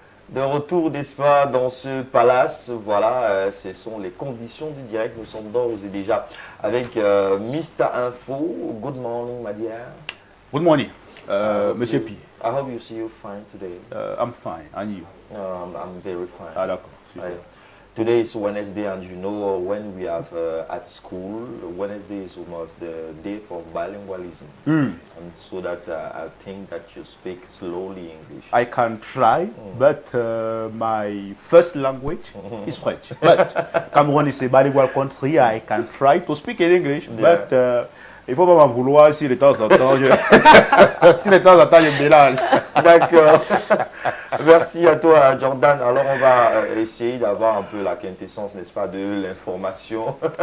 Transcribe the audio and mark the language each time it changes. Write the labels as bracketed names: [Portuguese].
[French] De retour, n'est-ce pas, dans ce palace. Voilà, ce sont les conditions du direct. Nous sommes d'ores et déjà avec Mr. [English] Info. Good morning, my dear. Good morning, Monsieur Pi. I hope you see you fine today. I'm fine, and you? I'm very fine. [French] Ah d'accord. [English] Today is Wednesday, and you know when we have at school, Wednesday is almost the day for bilingualism. And so that I think that you speak slowly English. I can try, but my first language is French. But Cameroon is a bilingual country. I can try to speak in English, but [French] il faut pas m'en vouloir si de temps en temps si de temps en temps je mélange. D'accord. Merci à toi, Jordan. Alors, on va essayer d'avoir un peu la quintessence, n'est-ce pas, de l'information.